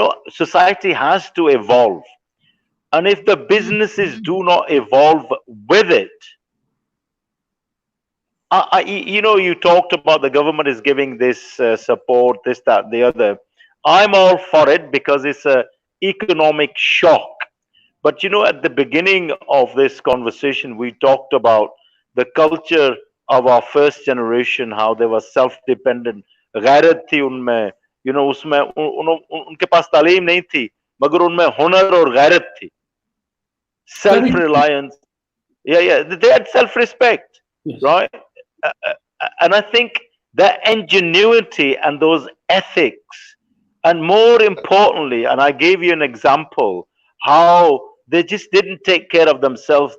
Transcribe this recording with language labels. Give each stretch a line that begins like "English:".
English: Society has to evolve. And if the businesses do not evolve with it, you talked about the government is giving this support, this, that, the other. I'm all for it because it's an economic shock. But at the beginning of this conversation, we talked about the culture of our first generation, how they were self-dependent.
Hindi: गैरत थी उनमें, उसमें उनके पास तालीम नहीं थी, मगर उनमें हुनर और गैरत थी.
English: Self-reliance. Yeah, they had self-respect, yes. Right? And I think that ingenuity and those ethics, and more importantly, and I gave you an example, how they just didn't take care of themselves.